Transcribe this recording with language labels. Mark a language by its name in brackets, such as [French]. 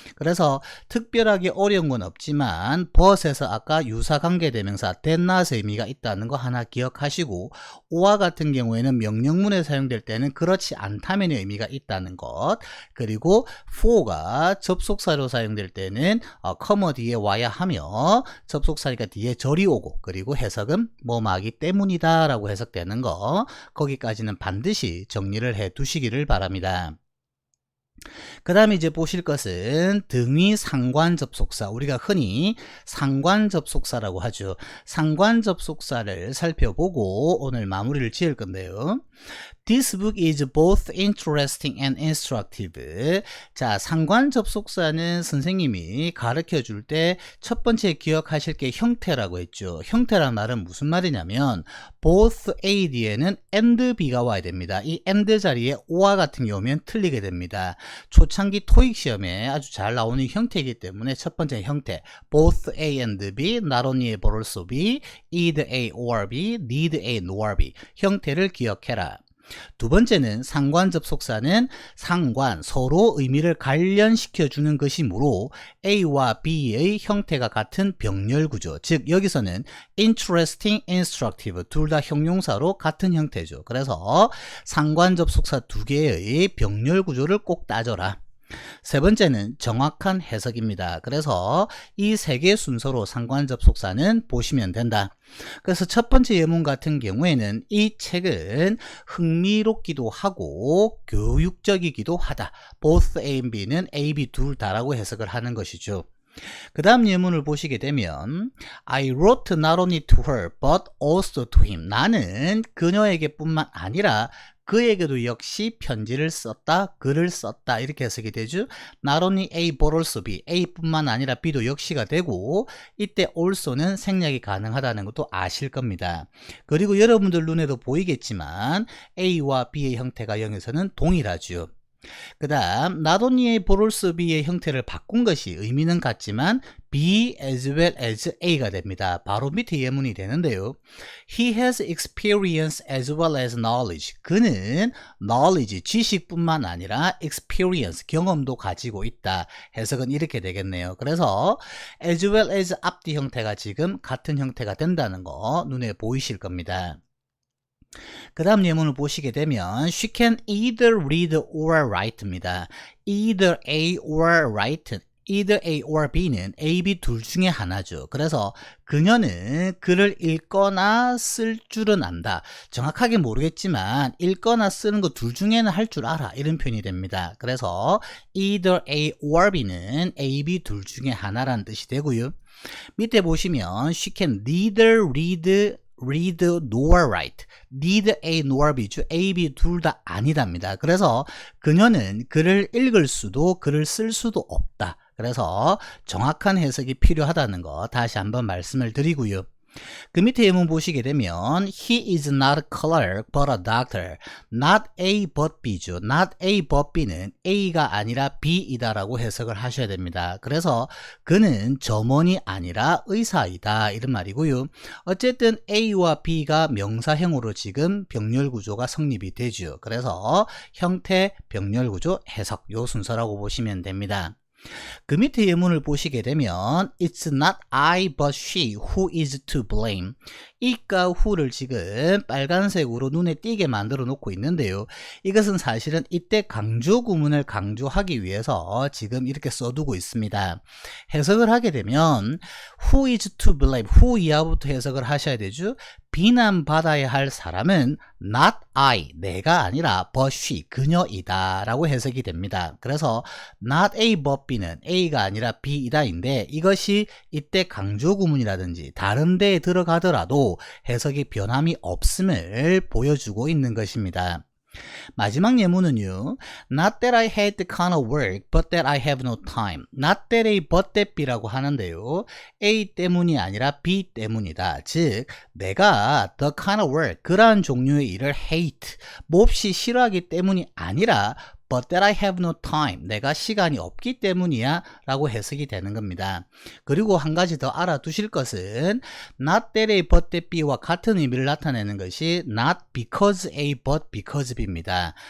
[Korean] 그래서 특별하게 어려운 건 없지만 but에서 아까 유사관계대명사 that not의 의미가 있다는 거 하나 기억하시고 오와 같은 경우에는 명령문에 사용될 때는 그렇지 않다면의 의미가 있다는 것, 그리고 for가 접속사로 사용될 때는 comma 뒤에 와야 하며 접속사니까 뒤에 절이 오고, 그리고 해석은 뭐뭐하기 때문이다 라고 해석되는 거, 거기까지는 반드시 정리를 해 두시기를 바랍니다. 그 다음에 이제 보실 것은 등위 상관 접속사, 우리가 흔히 상관 접속사라고 하죠. 상관 접속사를 살펴보고 오늘 마무리를 지을 건데요. [English] This book is both interesting and instructive. [Korean] 자, 상관 접속사는 선생님이 가르쳐 줄 때 첫 번째 기억하실 게 형태라고 했죠. 형태란 말은 무슨 말이냐면 both A 뒤에는 and B가 와야 됩니다. 이 and 자리에 O와 같은 경우면 틀리게 됩니다. 초창기 토익 시험에 아주 잘 나오는 형태이기 때문에 첫 번째 형태 [English] both A and B, not only but also B, either A or B, need A nor B [Korean] 형태를 기억해라. 두 번째는 상관 접속사는 상관, 서로 의미를 관련시켜 주는 것이므로 A와 B의 형태가 같은 병렬 구조, 즉 여기서는 interesting, instructive 둘 다 형용사로 같은 형태죠. 그래서 상관 접속사 두 개의 병렬 구조를 꼭 따져라. 세 번째는 정확한 해석입니다. 그래서 이 세 개 순서로 상관 접속사는 보시면 된다. 그래서 첫 번째 예문 같은 경우에는 이 책은 흥미롭기도 하고 교육적이기도 하다. Both A and B는 A, B 둘 다라고 해석을 하는 것이죠. 그 다음 예문을 보시게 되면 [English] I wrote not only to her but also to him. [Korean] 나는 그녀에게 뿐만 아니라 그에게도 역시 편지를 썼다, 글을 썼다 이렇게 해석이 되죠. [English] Not only A but also B, [Korean] A뿐만 아니라 B도 역시가 되고 이때 also는 생략이 가능하다는 것도 아실 겁니다. 그리고 여러분들 눈에도 보이겠지만 A와 B의 형태가 여기서는 동일하죠. 그 다음 [English] not only A but also B [Korean] 의 형태를 바꾼 것이 의미는 같지만 [English] B as well as A [Korean] 가 됩니다. 바로 밑에 예문이 되는데요. [English] He has experience as well as knowledge. [Korean] 그는 knowledge, 지식뿐만 아니라 experience, 경험도 가지고 있다. 해석은 이렇게 되겠네요. 그래서 as well as 앞뒤 형태가 지금 같은 형태가 된다는 거 눈에 보이실 겁니다. 그 다음 예문을 보시게 되면 [English] She can either read or write [Korean] 입니다. [English] Either A or write, either A or B [Korean] 는 A, B 둘 중에 하나죠. 그래서 그녀는 글을 읽거나 쓸 줄은 안다. 정확하게 모르겠지만 읽거나 쓰는 거 둘 중에는 할 줄 알아. 이런 표현이 됩니다. 그래서 either A or B는 A, B 둘 중에 하나라는 뜻이 되고요. 밑에 보시면 [English] She can neither read nor write. Neither A nor B, [Korean] A, B 둘 다 아니답니다. 그래서 그녀는 글을 읽을 수도 글을 쓸 수도 없다. 그래서 정확한 해석이 필요하다는 거 다시 한번 말씀을 드리고요. 그 밑에 예문 보시게 되면 [English] He is not a clerk but a doctor. Not A but B [Korean] 죠. [English] Not A but B [Korean] 는 A가 아니라 B이다 라고 해석을 하셔야 됩니다. 그래서 그는 점원이 아니라 의사이다 이런 말이고요. 어쨌든 A와 B가 명사형으로 지금 병렬구조가 성립이 되죠. 그래서 형태, 병렬구조, 해석 요 순서라고 보시면 됩니다. 그 밑에 예문을 보시게 되면 [English] It's not I but she who is to blame. [Korean] 이과 who를 지금 빨간색으로 눈에 띄게 만들어 놓고 있는데요. 이것은 사실은 이때 강조 구문을 강조하기 위해서 지금 이렇게 써두고 있습니다. 해석을 하게 되면 [English] who is to blame, [Korean] who 이하부터 해석을 하셔야 되죠. 비난받아야 할 사람은 [English] not I, [Korean] 내가 아니라 [English] but she, [Korean] 그녀이다 라고 해석이 됩니다. 그래서 [English] not A but B [Korean] 는 A가 아니라 B이다인데 이것이 이때 강조 구문이라든지 다른 데에 들어가더라도 해석이 변함이 없음을 보여주고 있는 것입니다. 마지막 예문은요. [English] Not that I had the kind of work, but that I have no time. Not that A, but that B [Korean] 라고 하는데요. A 때문이 아니라 B 때문이다. 즉 내가 [English] the kind of work, [Korean] 그러한 종류의 일을 hate, 몹시 싫어하기 때문이 아니라 [English] but that I have no time. [Korean] 내가 시간이 없기 때문이야 라고 해석이 되는 겁니다. 그리고 한 가지 더 알아두실 것은 [English] not that A but that B [Korean] 와 같은 의미를 나타내는 것이 [English] not because A but because B [Korean] 입니다.